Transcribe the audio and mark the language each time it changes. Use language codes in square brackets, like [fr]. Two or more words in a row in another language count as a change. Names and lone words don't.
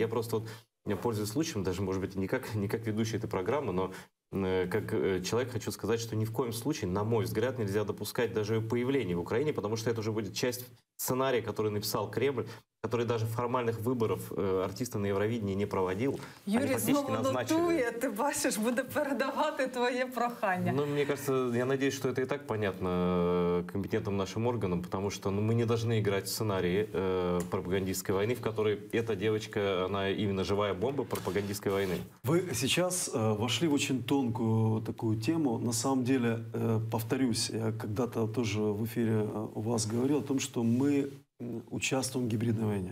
[ru] Я просто, пользуясь случаем, даже, может быть, не как ведущий этой программы, но как человек хочу сказать, что ни в коем случае, на мой взгляд, нельзя допускать даже ее появление в Украине, потому что это уже будет часть сценария, который написал Кремль, который даже формальных выборов артиста на Евровидении не проводил. [uk] Юрій знову нотує, ти бачиш, буде передавати твоє прохання. [ru] Ну, мне кажется, я надеюсь, что это и так понятно компетентным нашим органам, потому что мы не должны играть в сценарии пропагандистской войны, в которой эта девочка, она именно живая бомба пропагандистской войны. Вы сейчас вошли в очень тонкую такую тему. На самом деле, повторюсь, я когда-то тоже в эфире у вас говорил о том, что мы участвуем в гибридной войне.